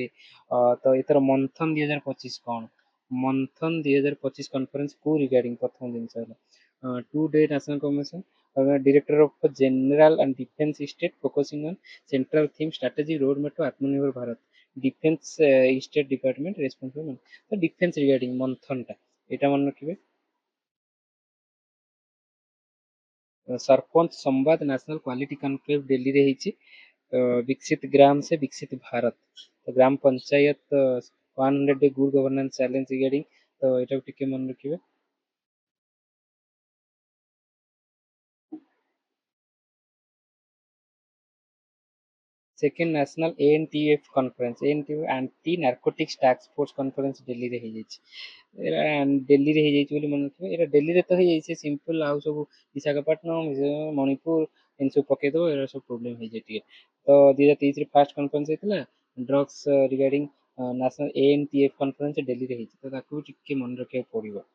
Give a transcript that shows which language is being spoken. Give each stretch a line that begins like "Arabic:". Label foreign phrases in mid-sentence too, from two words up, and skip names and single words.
Odia: ତ ଏଥର ମନ୍ଥନ 2025 କ'ଣ, ମନ୍ଥନ 2025 କନଫରେନ୍ସ କୋଉ ରିଗାର୍ଡିଂ, ପ୍ରଥମ ଜିନିଷ ହେଲା 2-day
English: National Commission, Director of General and Defence State focusing on central theme strategy road map to
Odia: ଆତ୍ମନିର୍ଭର ଭାରତ।
English: defence state department responsible,
Odia: ତ ଡିଫେନ୍ସ ରିଗାର୍ଡିଂ ମନ୍ଥନଟା, ଏଇଟା ମନେ ରଖିବେ। सरपंच संवाद
English: National Quality Conclave
Odia: दिल्ली रे ହେଇଛି।
Hindi: विकसित ग्राम से विकसित भारत,
Odia: तो ग्राम पंचायत
English: 100 day good governance challenge
Odia: रिगार्डिंग, तो ଏଟାକୁ ଟିକେ ମନେ ରଖିବେ।
English: Second National ANTF Conference, ANTF Anti Narcotics Task Force Conference दिल्ली रे ହେଇଯାଇଛି।
Odia: ଏରା दिल्ली रे ହେଇଯାଇଛି ବୋଲି ମନେ ରଖିବେ। ଏରା दिल्ली ରେ ତ ହେଇଯାଇଛି ସିମ୍ପଲ, ଆଉ ସବୁ ବିଶାଖାପଟ୍ଟନମ, ମଣିପୁର ଏମିତି ସବୁ ପକେଇଦବ, ଏରା ସବୁ ପ୍ରୋବ୍ଲେମ ହେଇଯାଏ ଟିକେ। ତ 2023 ରେ
English: first conference
Odia: ହେଇଥିଲା
English: drugs regarding, National ANTF conference
Odia: ଦିଲ୍ଲୀରେ ହେଇଛି, ତ ତାକୁ ଟିକେ ମନେ ରଖିବାକୁ ପଡିବ।